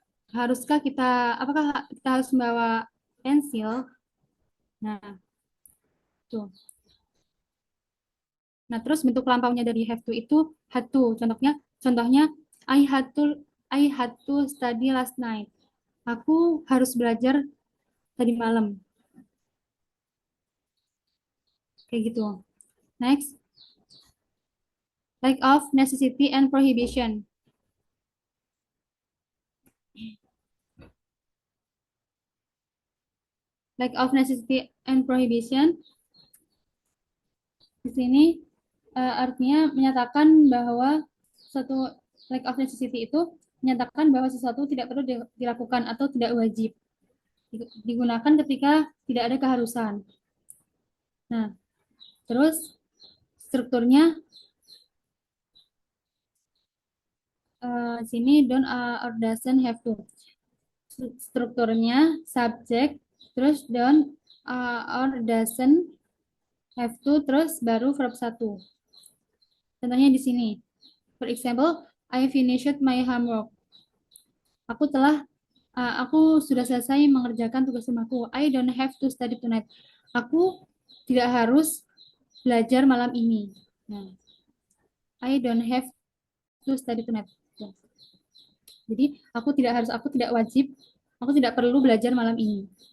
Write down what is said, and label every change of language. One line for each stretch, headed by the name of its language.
Indonesian: Haruskah kita, apakah kita harus membawa pensil? Nah, tuh. Nah, terus bentuk lampaunya dari
English: have to itu had to.
Indonesian: Contohnya
English: I had to study last night.
Indonesian: Aku harus belajar tadi malam. Kayak gitu.
English: Next. Lack of necessity and prohibition. Lack of necessity and prohibition.
Indonesian: Di sini artinya menyatakan bahwa suatu
English: lack of necessity
Indonesian: itu menyatakan bahwa sesuatu tidak perlu dilakukan atau tidak wajib. Digunakan ketika tidak ada keharusan. Nah, terus strukturnya sini
English: don't or doesn't have to.
Indonesian: Strukturnya subject, terus
English: don't or doesn't have to,
Indonesian: terus baru verb 1. Contohnya di sini.
English: For example, I finished my homework.
Indonesian: Aku sudah selesai mengerjakan tugas rumahku.
English: I don't have to study tonight.
Indonesian: Aku tidak harus belajar malam ini. Nah,
English: I don't have to study tonight.
Indonesian: Ya. Jadi aku tidak wajib, aku tidak perlu belajar malam ini.